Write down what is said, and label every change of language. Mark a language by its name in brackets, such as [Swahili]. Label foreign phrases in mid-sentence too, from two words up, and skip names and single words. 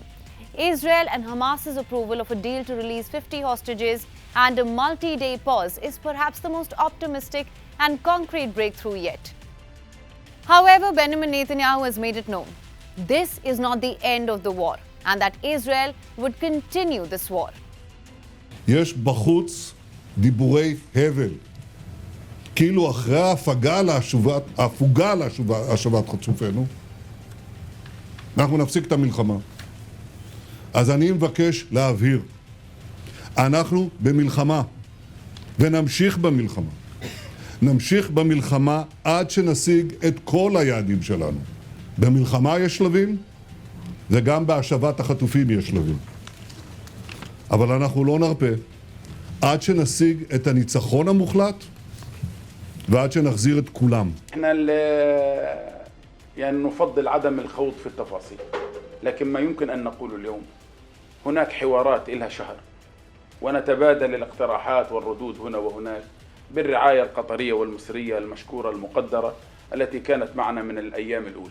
[English] Israel and Hamas's approval of a deal to release 50 hostages and a multi-day pause is perhaps the most optimistic and concrete breakthrough yet. However, Benjamin Netanyahu has made it known this is not the end of the war and that Israel would continue this war. [Hebrew] יש בחוץ דיבורי הבל. כאילו אחרי ההפוגה להשבת חטופינו, אנחנו נפסיק את המלחמה. אז אני מבקש להבהיר, אנחנו במלחמה, ונמשיך במלחמה. נמשיך במלחמה עד שנשיג את כל היעדים שלנו. במלחמה יש שלבים, וגם בהשבת החטופים יש שלבים. אבל אנחנו לא נרפה, עד שנשיג את הניצחון המוחלט, ועד שנחזיר את כולם. [Arabic] يعني نفضل عدم الخوض في التفاصيل، لكن ما يمكن أن نقوله اليوم هناك حوارات إلها شهر ونتبادل الاقتراحات والردود هنا وهناك بالرعاية القطرية والمصرية المشكورة المقدرة التي كانت معنا من الأيام الأولى.